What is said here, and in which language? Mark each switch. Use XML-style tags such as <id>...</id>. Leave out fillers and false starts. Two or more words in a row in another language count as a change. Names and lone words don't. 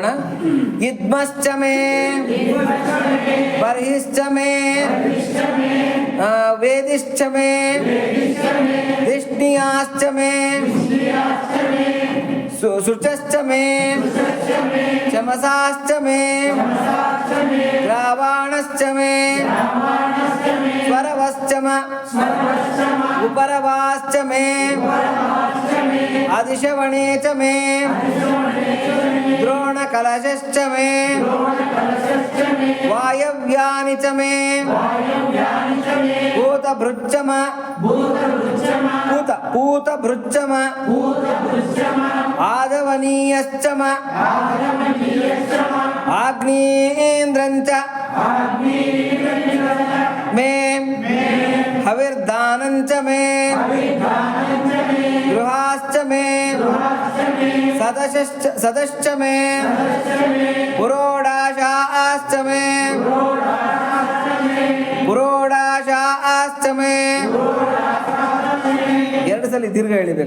<sa>ಇದ್ಮಶ್ಚಮೇ ಬರ್ಹಿಶ್ಚಮೇ ವೇದಿಶ್ಚಮೇ ದಿಷ್ಣಿಯಾಶ್ಚಮೇ ಶುಚಶ್ಚಮೇ ಚಮಸಾಶ್ಚಮೇ ಗ್ರಾವಾಣಶ್ಚಮೇ ಸ್ವರವಶ್ಚಮ उपरवाश्चमे आदिशवणे च मे द्रोणकलशश्च मे वायव्यानि च मे भूत ಭೃಚ್ಚಮ ಪೂತ ಭೃಚ್ಚಮ ಆದವನೀಯಶ್ಚಮ ಆಗ್ನೇಂದ್ರಂಚ ಮೇ ಹವಿರ್ದಾನಂಚ ಮೇ ಗೃಹಾಶ್ಚ ಮೇ ಸದಶ್ಚ ಮೇ ಪುರೋಡಾಶಾಶ್ಚ ಮೇ ಮೇ</sa> <kn>ಎರಡು ಸಲ ದೀರ್ಘ ಹೇಳಿಬೇಕು.</kn>